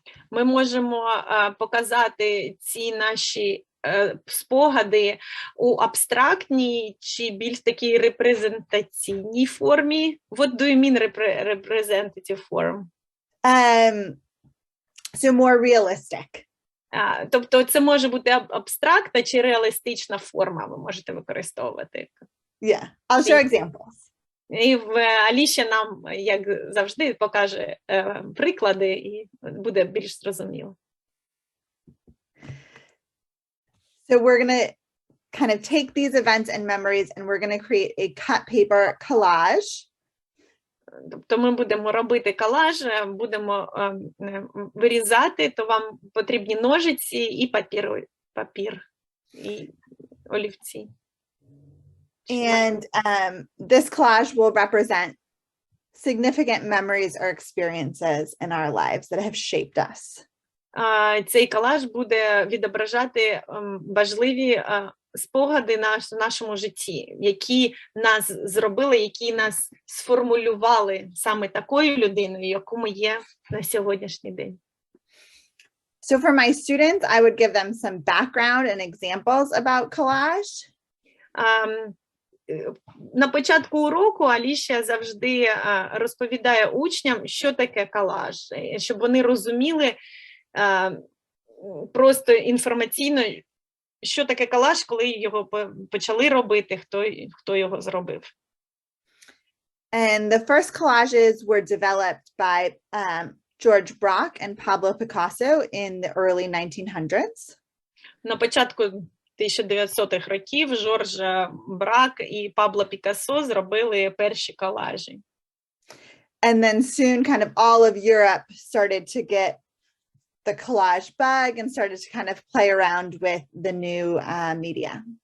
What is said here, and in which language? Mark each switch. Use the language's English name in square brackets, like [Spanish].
[Ukrainian] Ми можемо показати ці наші спогади у абстрактній чи більш такій репрезентаційній формі. [English] What do you mean representative form? So more realistic. [Ukrainian] Тобто це може бути абстрактна чи реалістична форма, ви можете використовувати. [English] Yeah, I'll show examples. [Ukrainian] І Аліша нам, як завжди, покаже приклади і буде більш зрозуміло. [English] So we're going to kind of take these events and memories and we're going to create a cut paper collage. [Ukrainian] Тобто ми будемо робити колаж, будемо вирізати, то вам потрібні ножиці і папір і олівці. [English] And this collage will represent significant memories or experiences in our lives that have shaped us. [Ukrainian] Цей колаж буде відображати важливі спогади в нашому житті, які нас зробили, які нас сформулювали саме такою людиною, яку ми є на сьогоднішній день. [English] So for my students, I would give them some background and examples about collage. [Ukrainian] На початку уроку Аліша завжди розповідає учням, що таке колаж, щоб вони розуміли, просто інформаційно, що таке колаж, коли його почали робити, хто його зробив. [English] And the first collages were developed by George Braque and Pablo Picasso in the early 1900s. [Ukrainian] На початку 1900-х років Жорж Брак і Пабло Пікассо зробили перші колажі. [English] And then soon kind of all of Europe started to get the collage bug and started to kind of play around with the new media.